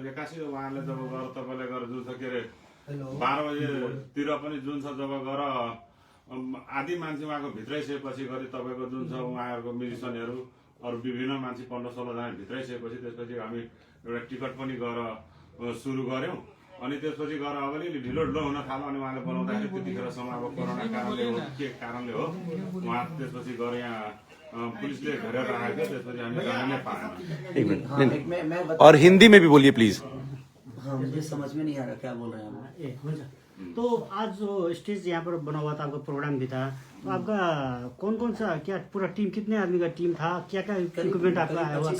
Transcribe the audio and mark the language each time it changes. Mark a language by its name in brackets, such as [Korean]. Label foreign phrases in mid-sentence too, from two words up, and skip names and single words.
[Nepali] एक्कासी उहाँले जब गएर तपाईँलाई गएर जुन छ के अरे 12 बजेतिर पनि जुन छ जब गएर आधी मान्छे उहाँको भित्रै सकेपछि गरी तपाईँको जुन छ उहाँहरूको म्युजिसियनहरू अरू विभिन्न मान्छे 15-16 जना भित्रै सकेपछि त्यसपछि हामी एउटा टिकट पनि गएर सुरु गऱ्यौँ। अनि त्यसपछि गएर अब अलिअलि ढिलो हुन थाल्यो। अनि उहाँले बनाउँदाखेरि त्यतिखेरसम्म अब कोरोना कारणले हो के कारणले हो उहाँ त्यसपछि गएर यहाँ पुलिसले घेरेर राखेको थियो। त्यसपछि हामी जान नै पाएन। [Hindi] एक मिनट हाँ, नहीं, एक मैं और हिंदी में भी बोलिए प्लीज। हाँ मुझे समझ में नहीं आ रहा क्या बोल रहे हैं आप। [Nepali] ए हुन्छ। [Hindi] तो आज जो स्टेज यहाँ पर बना हुआ था, आपका प्रोग्राम भी था, तो आपका कौन कौन सा क्या पूरा टीम, कितने आदमी का टीम था? क्या क्या इक्विपमेंट आपका आया हुआ